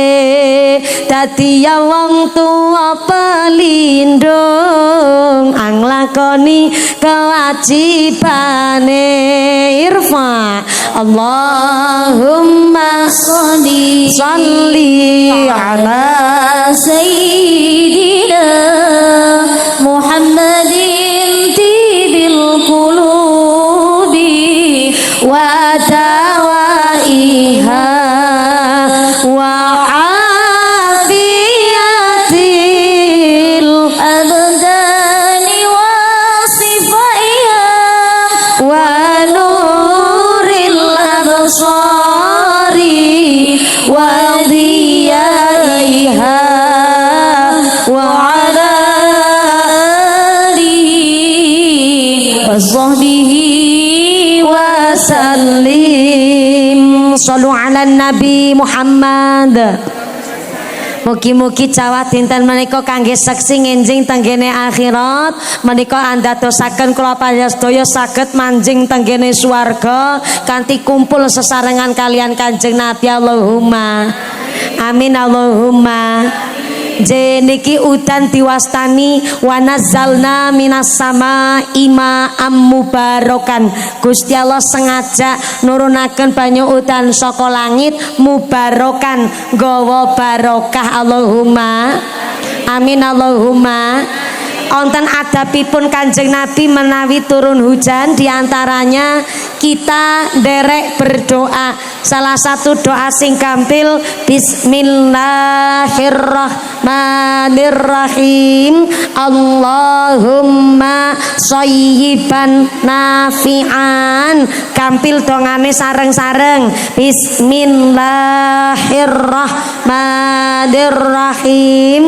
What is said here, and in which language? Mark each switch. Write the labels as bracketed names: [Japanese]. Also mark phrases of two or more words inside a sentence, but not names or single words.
[Javanese] Dadi ya wong tua pelindung anglakoni kewajibane. [Arabic] إرفا اللهم صل على سيدنا محمد طب القلوب ودوائها وعافية الأبدان وشفائها ونور الأبصار وضيائها وعلى آله وصحبه وسلم. صلوا على النبي محمد. [Javanese] Mugi-mugi Jawa dinten menika kangge seksi ngenjing tenggene akhirat, menika andadosaken kula panjenengan saged manjing tenggene swarga kanthi kumpul sesarengan kalian Kanjeng Nabi. [Arabic] اللهم آمين. [Javanese] Allahumma niki udan diwastani [Arabic] ونزلنا من السماء ماء مباركا. [Javanese] Gusti Allah sengaja nurunaken banyu udan saka langit mubarakan nggawa barokah. [Arabic] اللهم آمين. [Javanese] Allahumma wonten adabipun Kanjeng Nabi menawi turun hujan, diantaranya kita derek berdoa. Salah satu doa sing gampil Bismillahirrahmanirrahim. [Arabic] اللهم صيبا نافعا. [Javanese] Gampil dongane sareng-sareng. Bismillahirrahmanirrahim.